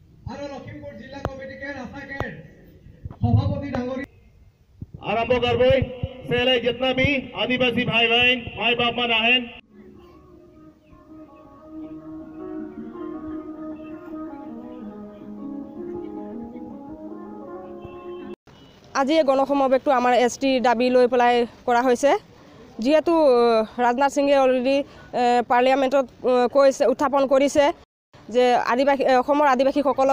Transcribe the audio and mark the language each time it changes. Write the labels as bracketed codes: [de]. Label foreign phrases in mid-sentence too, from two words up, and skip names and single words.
[as] আৰু লখিমপুৰ জিলা কমিটিকে ৰাস্তাঘাট সভাপতি ডাঙৰী [sck] आरंभ करबो पहले जितना भी आदिवासी भाई बहन माई बाप मन आहेन [as] আজি এই গণসমাৱেশটো আমাৰ এছটি দাবী লৈ পেলাই কৰা হৈছে যেহেতু ৰাজনাথ সিঙে অলৰেডি পাৰ্লিয়ামেণ্টত কৈছে উত্থাপন কৰিছে যে আদিবাসী অসমৰ আদিবাসীসকলক